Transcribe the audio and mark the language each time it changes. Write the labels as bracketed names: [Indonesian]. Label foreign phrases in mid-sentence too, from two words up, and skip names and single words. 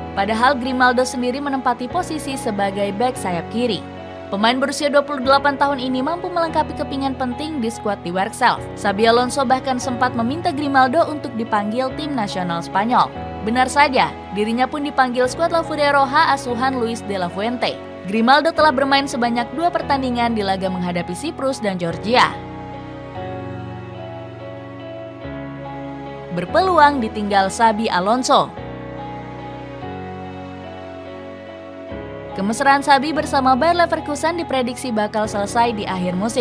[Indonesian] Padahal Grimaldo sendiri menempati posisi sebagai bek sayap kiri. Pemain berusia 28 tahun ini mampu melengkapi kepingan penting di skuad Die Werkself. Xabi Alonso bahkan sempat meminta Grimaldo untuk dipanggil tim nasional Spanyol. Benar saja, dirinya pun dipanggil skuad La Furia Roja asuhan Luis de la Fuente. Grimaldo telah bermain sebanyak 2 pertandingan di laga menghadapi Siprus dan Georgia. Berpeluang ditinggal Xabi Alonso. Kemesraan Xabi bersama Bayer Leverkusen diprediksi bakal selesai di akhir musim.